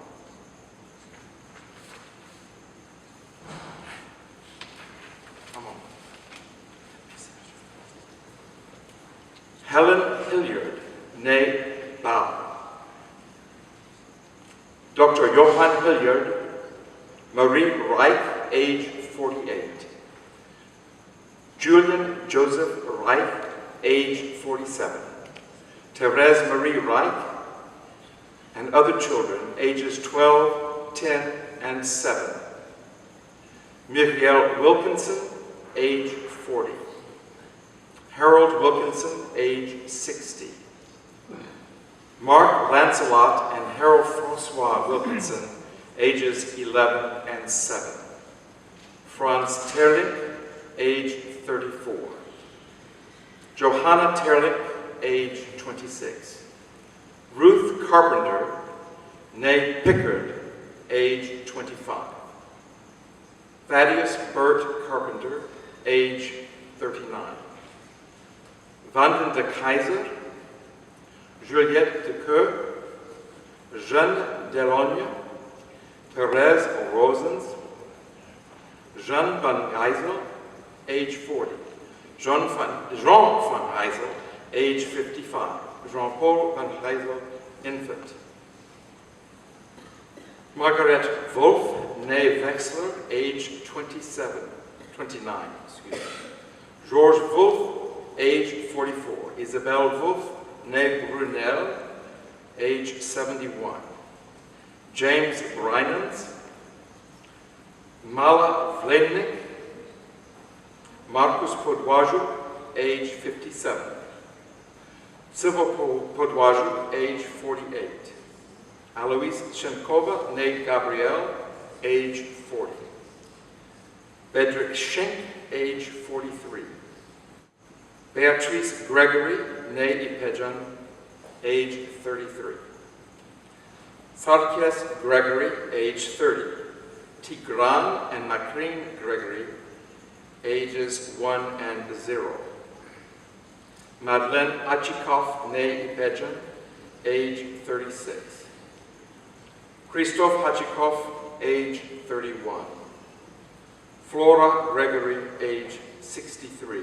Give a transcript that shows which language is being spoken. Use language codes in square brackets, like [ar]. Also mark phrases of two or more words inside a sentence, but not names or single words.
[en] Helen Hilliard, née Bau. Dr. Johann Hilliard. Marie Reich, age 48. Julian Joseph Reich, age 47. Therese Marie Reich, and other children, ages 12, 10, and 7. Muriel Wilkinson, age 40. Harold Wilkinson, age 60. Mark Lancelot and Harold Francois Wilkinson, ages 11 and 7. Franz Terlich, age 34. Johanna Terlich, age 26. Ruth Carpenter, née Pickard, age 25. Thaddeus Burt Carpenter, age 39. Vanden de Keyser, Juliette de Coeur, Jeanne Delogne, Therese Rosens, Jean van Geisel, age 40. Jean van Geisel, age 55. Jean-Paul van Geisel, infant. Margaret Wolf, née Wexler, age 29. George Wolf, age 44. Isabelle Wolf, née Brunel, age 71. James Brynans, Mala Vlenik, Marcus Podwaju, age 57. Civil Podwaju, age 48. Alois Shenkova, née Gabrielle, age 40. Bedrick Schenk, age 43. Beatrice Gregory, née Ipejan, age 33. Farkias Gregory, age 30. Tigran and Makrin Gregory, ages 1 and 0. Madeleine Achikov, née Ipejan, age 36. Christophe Hachikov, age 31. Flora Gregory, age 63.